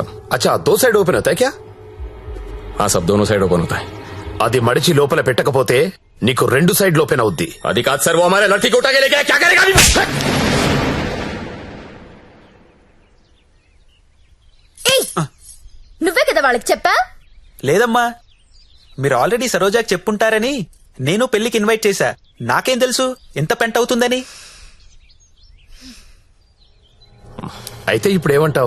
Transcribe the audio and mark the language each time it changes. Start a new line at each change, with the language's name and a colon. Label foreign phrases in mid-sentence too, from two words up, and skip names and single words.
Hindi: अच्छा, दो साइड ओपन होता है क्या? हाँ साहब, दोनों साइड ओपन होता है.
Telugu: అది మడిచి లోపల పెట్టకపోతే నీకు రెండు సైడ్ ఓపెన్ అవుద్ది. అది కాదు సార్,
Hindi: वो हमारे लड़की को उठा के लेके आया, क्या करेगा?
Telugu: నువ్వే కదా వాళ్ళకి చెప్పా? లేదమ్మా, మీరు ఆల్రెడీ సరోజాకి చెప్పుంటారని నేను పెళ్లికి ఇన్వైట్ చేశా. నాకేం తెలుసు ఎంత పెంట అవుతుందని. అయితే ఇప్పుడు ఏమంటావు?